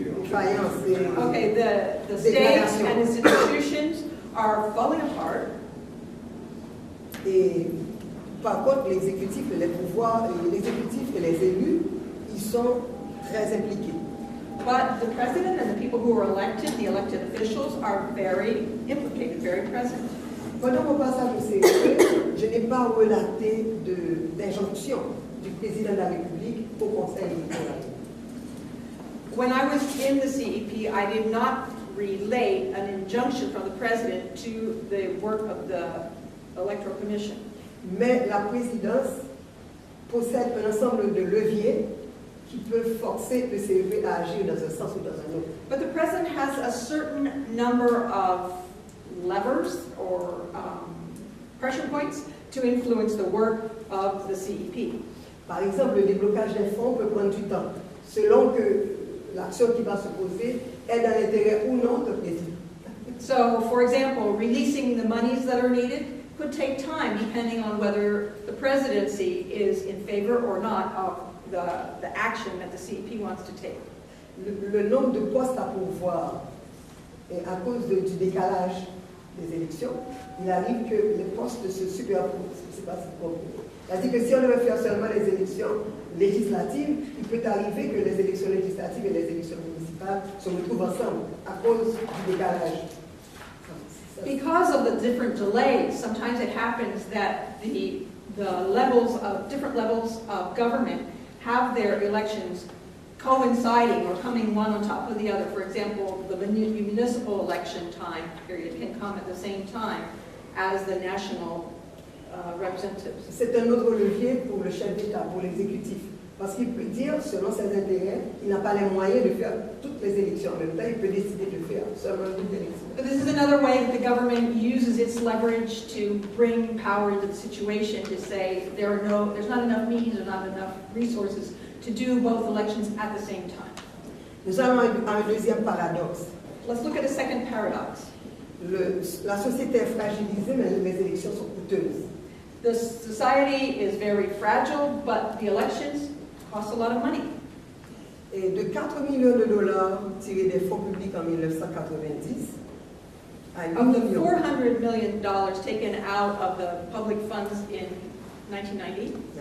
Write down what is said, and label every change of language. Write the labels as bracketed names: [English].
[English] Okay, the states and institutions are falling apart. [French] Et par contre, l'exécutif et les pouvoirs, l'exécutif et les élus, ils sont très impliqués. [English] But the president and the people who are elected, the elected officials, are very implicated, very present. [French] Pendant mon passage au CEP, je n'ai pas relaté d'injonction du président de la République au Conseil électoral. [English] When I was in the CEP, I did not relate an injunction from the president to the work of the Electoral Commission. [French] Mais la présidence possède un ensemble de leviers qui peuvent forcer le CEP à agir dans un sens ou dans un autre. [English] But the president has a certain number of levers or pressure points to influence the work of the CEP. [French] Par exemple, le déblocage des fonds peut prendre du temps, selon que l'action qui va se poser est dans l'intérêt ou non du président. [English] So, for example, releasing the monies that are needed could take time depending on whether the presidency is in favor or not of the action that the CEP wants to take. [French] Le nombre de postes à pourvoir, et à cause du décalage des élections, il arrive que les postes se superposent. Je ne sais pas si vous comprenez. C'est-à-dire que si on devait faire seulement les élections législatives, il peut arriver que les élections législatives et les élections municipales se retrouvent ensemble à cause du décalage. [English] Because of the different delays, sometimes it happens that the different levels of government have their elections coinciding or coming one on top of the other. For example, the municipal election time period can come at the same time as the national representatives. [French] C'est un autre levier pour le chef d'État, pour l'exécutif. Parce qu'il peut dire, selon ses intérêts, il n'a pas les moyens de faire toutes les élections en même temps, il peut décider de faire seulement une élection. [English] But this is another way that the government uses its leverage to bring power into the situation, to say there's not enough means or not enough resources to do both elections at the same time. [French] Nous allons à un deuxième paradoxe. [English] Let's look at a second paradox. [French] La société est fragilisée, mais les élections sont coûteuses. [English] The society is very fragile, but the elections cost a lot of money. [French] Et de 4 millions de dollars tirés des fonds publics en 1990 à 8 [English] Of the [French] millions. [English] $400 million taken out of the public funds in 1990,